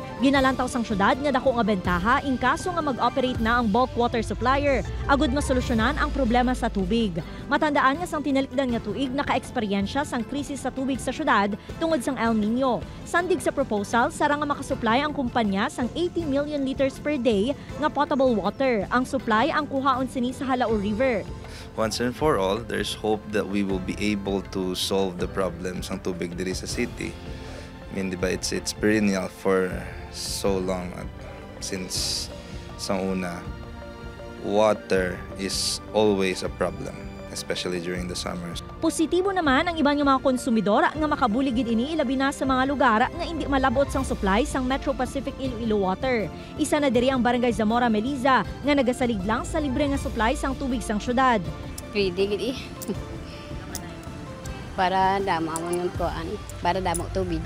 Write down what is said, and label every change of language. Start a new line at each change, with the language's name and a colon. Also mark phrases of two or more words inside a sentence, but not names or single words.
Hiligaynon: Ginalantaw sang syudad nga dako nga bentaha in kaso nga mag-operate na ang bulk water supplier agud masolusyonan ang problema sa tubig. Matandaan nga sang tinalikdan nga tuig naka-eksperyensya sang krisis sa tubig sa syudad tungod sang El Nino. Sandig sa proposal, sara nga makasupply ang kumpanya sang
English: 80 million liters per day
Hiligaynon: nga
English: potable water.
Hiligaynon: Ang supply ang kuhaon sini sa Halao River.
English: Once and for all, there's hope that we will be able to solve the problems
Hiligaynon: ng tubig diri sa
English: city. I mean, diba, it's perennial for so long since
Hiligaynon: sa una.
English: Water is always a problem, especially during the summers.
Hiligaynon: Positibo naman ang ibang mga konsumidor nga makabuligid ini ilabi na sa mga lugar nga hindi malabot sang supply sang Metro Pacific Iloilo Water. Isa na diri ang Barangay Zamora Meliza nga nagasalig lang sa libre nga supply sang tubig sang syudad. Pwede gid para dama mo yung kuan, para damo tubig.